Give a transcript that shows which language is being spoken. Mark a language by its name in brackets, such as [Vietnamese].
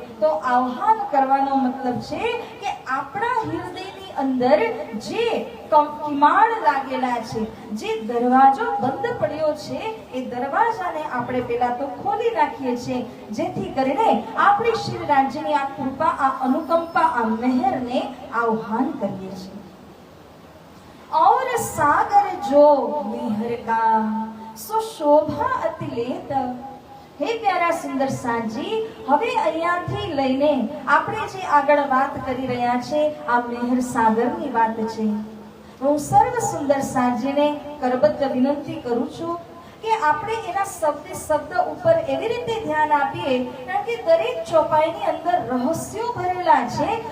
[Gujarati] તો આહ્વાન કરવાનો મતલબ છે કે આપણા હૃદયની અંદર જે કિમાડ લાગેલા છે, જે દરવાજો બંધ પડ્યો છે, એ દરવાજાને આપણે પેલા તો ખોલી નાખીએ છીએ, જેથી કરીને આપણી શ્રી રાજ્યની આ કૃપા, આ અનુકંપા, આ મહેરને આહ્વાન કરીએ છીએ. [Hindi] और सागर जो मेहर का सो शोभा अतिलेत. [Gujarati] હે પ્યારા સુંદર સાંજી, હવે અહીંયાથી લઈને આપણે જે આગળ વાત કરી રહ્યા છે આ મહેર સાગરની વાત છે. હું સર્વ સુંદર સાંજીને કરબદ્ધ વિનંતી કરું છું કે આપણે એના શબ્દ ઉપર એવી રીતે ધ્યાન આપીએ, કારણ કે દરેક ચોપાઈની અંદર રહસ્યો ભરેલા છે.